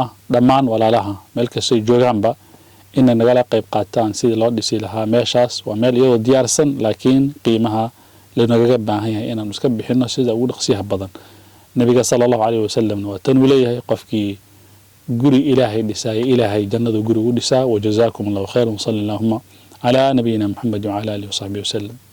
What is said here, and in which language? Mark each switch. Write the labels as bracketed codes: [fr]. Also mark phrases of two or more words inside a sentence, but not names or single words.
[so] dhammaan walaalaha meel kasta ay joogaanba in nagala qayb qaataan sidii loo dhisi lahaa meeshaas waa meel iyadoo diyaarsan laakiin qiimaha lanaga baahan yahay inaan iska bixino sida ugu dhaqsiyaha badan nabiga [ar] صلى الله عليه وسلم [so] waa tan uu leeyahay qofkii guri ilaahay dhisay ilaahay jannada guri u dhisaa [ar] وجزاكم الله خيرا صلى الله على نبينا محمد وعلى آله وصحبه وسلم